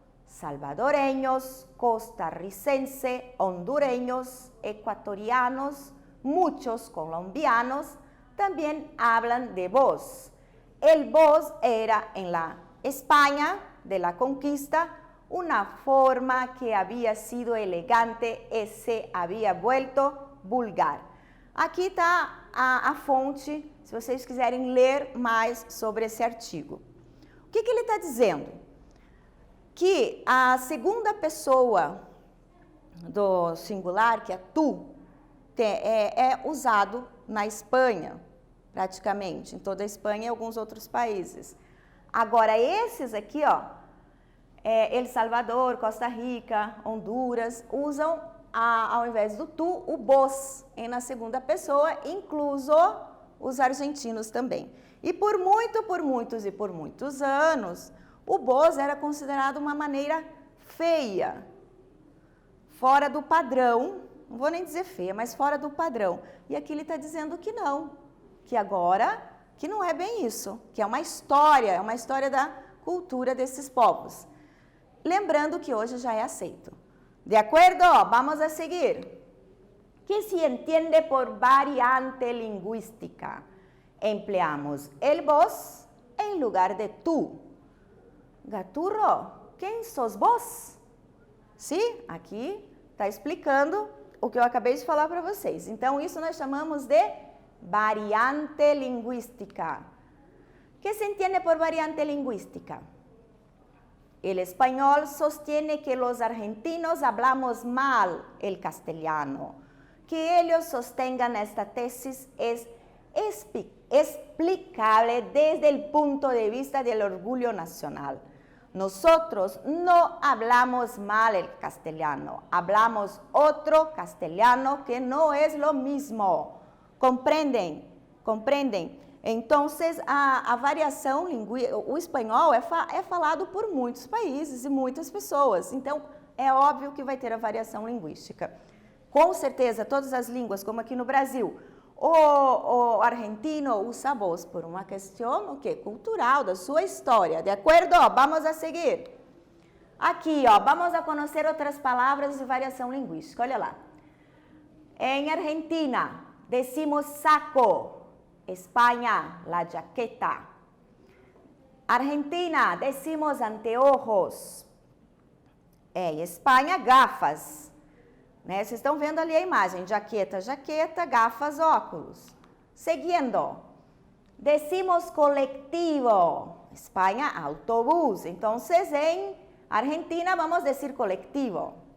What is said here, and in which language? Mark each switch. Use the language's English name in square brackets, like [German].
[Spanish] Salvadoreños, costarricenses, hondureños, ecuatorianos, muchos colombianos también hablan de vos. El vos era en la España de la conquista una forma que había sido elegante y se había vuelto vulgar. [Portuguese] Aqui está a fonte, se vocês quiserem ler mais sobre esse artigo. O que ele está dizendo? Que a segunda pessoa do singular, que é tu, é usado na Espanha, praticamente, em toda a Espanha e alguns outros países. Agora, esses aqui, ó, El Salvador, Costa Rica, Honduras, usam, ao invés do tu, o vos, na segunda pessoa, incluso os argentinos também. E por muitos anos, o vos era considerado uma maneira feia, fora do padrão, não vou nem dizer feia, mas fora do padrão. E aqui ele está dizendo que não, que agora, que não é bem isso, que é uma história da cultura desses povos. Lembrando que hoje já é aceito. De acordo? Vamos a seguir. [Spanish] ¿Qué se entiende por variante lingüística? Empleamos el vos en lugar de tú. Gaturro, quem sos vos? [Portuguese] Sim, aqui está explicando o que eu acabei de falar para vocês. Então, isso nós chamamos de variante lingüística. [Spanish] ¿Qué se entiende por variante lingüística? El español sostiene que los argentinos hablamos mal el castellano. Que ellos sostengan esta tesis es explicable desde el punto de vista del orgullo nacional. Nosotros no hablamos mal el castellano, hablamos otro castellano que no es lo mismo. [Portuguese] ¿Comprendem? ¿Comprendem? Então, a variação linguística, o espanhol é falado por muitos países e muitas pessoas. Então, é óbvio que vai ter a variação linguística. Com certeza, todas as línguas, como aqui no Brasil, o argentino usa voz por uma questão cultural, da sua história. De acordo? Vamos a seguir. Aqui, vamos a conhecer outras palavras de variação linguística. Olha lá. Em Argentina, [Spanish] decimos saco. [Portuguese] Espanha, la jaqueta. [Spanish] Argentina, decimos anteojos. [Portuguese] Em Espanha, gafas. Né? Vocês estão vendo ali a imagem, jaqueta, jaqueta, gafas, óculos. Seguindo, [Spanish] decimos colectivo, [Portuguese] Espanha, autobús. Então, em Argentina, vamos dizer colectivo.